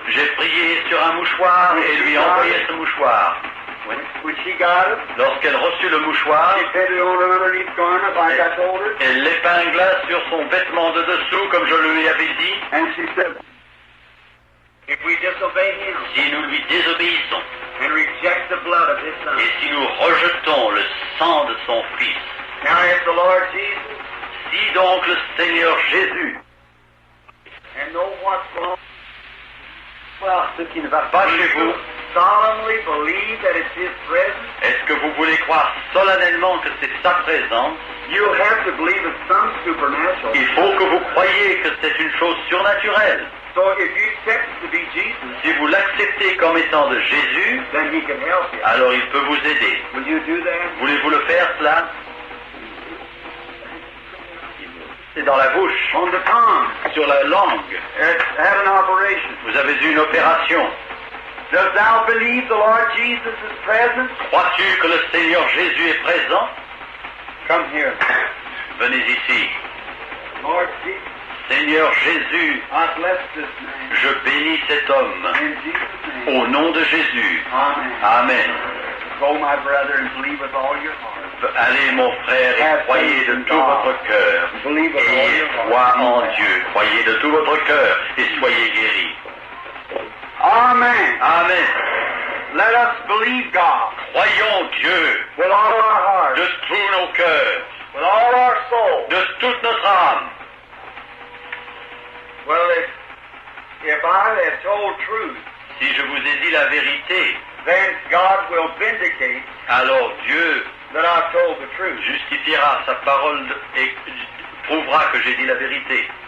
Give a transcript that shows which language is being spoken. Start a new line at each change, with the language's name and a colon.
French: J'ai prié sur un mouchoir et lui envoyé ce mouchoir.
English: When she got it,
French: Lorsqu'elle reçut le mouchoir,
English: she put it on her underneath garment like I told her.
French: elle l'épingla sur son vêtement de dessous comme je lui avais dit.
English: And she said, if we disobey him
French: Si nous lui désobéissons
English: and reject the blood of his son.
French: et si nous rejetons le sang de son Fils,
English: Now if the Lord Jesus
French: si donc le Seigneur Jésus,
English: and know what's wrong,
French: voir ce qui ne va pas chez vous,
English: solemnly believe that it's his presence.
French: est-ce que vous voulez croire solennellement que c'est sa présence?
English: You'll have to believe it's some supernatural.
French: Il faut que vous croyiez que c'est une chose surnaturelle.
English: So if you accept it to be Jesus,
French: Si vous l'acceptez comme étant de Jésus,
English: then he can help you.
French: alors il peut vous aider.
English: Will you do that?
French: Voulez-vous le faire, cela? C'est dans la bouche,
English: On the tongue.
French: sur la langue.
English: It's had an operation.
French: Vous avez eu une opération.
English: Does thou believe the Lord Jesus is present?
French: Crois-tu que le Seigneur Jésus est présent?
English: Come here.
French: Venez ici.
English: Lord Jesus,
French: Seigneur Jésus,
English: I bless this man.
French: je bénis cet homme.
English: In Jesus' name.
French: Au nom de Jésus.
English: Amen.
French: Amen.
English: Go, my brother, and believe with all your heart.
French: Allez, mon frère, et croyez de tout votre cœur.
English: Believe with all
French: Ayez
English: your heart.
French: foi en Dieu. Croyez de tout votre cœur et soyez guéris.
English: Amen.
French: Amen.
English: Let us believe God
French: Croyons Dieu
English: with all our heart,
French: de tous nos cœurs,
English: with all our soul.
French: de toute notre âme.
English: Well, if I have told truth,
French: Si je vous ai dit la vérité,
English: then God will vindicate
French: alors Dieu
English: that I've told the truth.
French: justifiera sa parole et prouvera que j'ai dit la vérité.